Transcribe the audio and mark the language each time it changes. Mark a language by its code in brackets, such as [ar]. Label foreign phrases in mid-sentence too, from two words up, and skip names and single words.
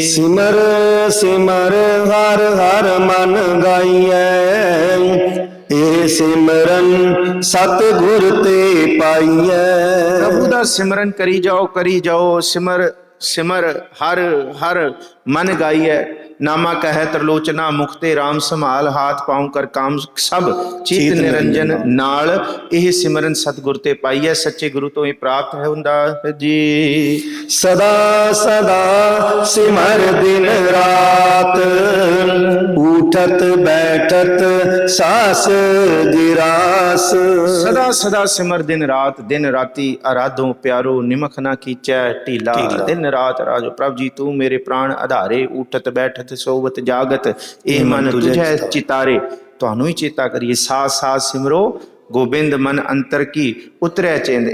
[pa] ਸਿਮਰ ਸਿਮਰ ਹਰ ਹਰ ਮਨ ਗਾਈਐ, ਇਹ ਸਿਮਰਨ ਸਤਿਗੁਰ ਤੇ ਪਾਈਐ। ਪ੍ਰਭੂ ਦਾ ਸਿਮਰਨ ਕਰੀ ਜਾਓ, ਕਰੀ ਜਾਓ। ਸਿਮਰ ਹਰ ਹਰ ਮਨ ਗਾਇਏ ਨਾਮਾ ਕਹੇ ਤ੍ਰਿਲੋਚਨਾ, ਮੁਖਤੇ ਰਾਮ ਸੰਭਾਲ, ਹਾਥ ਪਾਂਵ ਕਰ ਕਾਮ ਸਭ ਚਿਤ ਨਿਰੰਜਨ ਨਾਲ। ਇਹ ਸਿਮਰਨ ਸਤਿਗੁਰ ਤੇ ਪਾਈਐ, ਸੱਚੇ ਗੁਰੂ ਤੋਂ ਹੀ ਪ੍ਰਾਪਤ ਹੈ ਹੁੰਦਾ ਹੈ ਜੀ। ਸਦਾ ਸਦਾ ਸਿਮਰ ਦਿਨ ਰਾਤ, ਉਠਤ ਬੈਠਤ ਸਾਸ ਗਿਰਾਸ। ਸਦਾ ਸਦਾ ਸਿਮਰ ਦਿਨ ਰਾਤ, ਦਿਨ ਰਾਤੀ ਆਰਾਧੋ ਪਿਆਰੋ, ਨਿਮਖ ਨਾ ਕੀਚੈ ਢੀਲਾ। ਦਿਨ ਰਾਤ ਰਾਜੋ ਪ੍ਰਭ ਜੀ ਤੂੰ ਮੇਰੇ ਪ੍ਰਾਣ ਆਧਾਰੇ, ਉਠਤ ਬੈਠਤ ਸੋਵਤ ਜਾਗਤ, ਇਹ ਮਨ ਤੁਝੈ ਚਿਤਾਰੇ। ਤੁਹਾਨੂੰ ਹੀ ਚੇਤਾ ਕਰੀਏ, ਸਾਥ ਸਾਥ ਸਿਮਰੋ ਗੋਬਿੰਦ ਮਨ ਅੰਤਰ ਕੀ ਉਤਰੈ ਚਿੰਦ।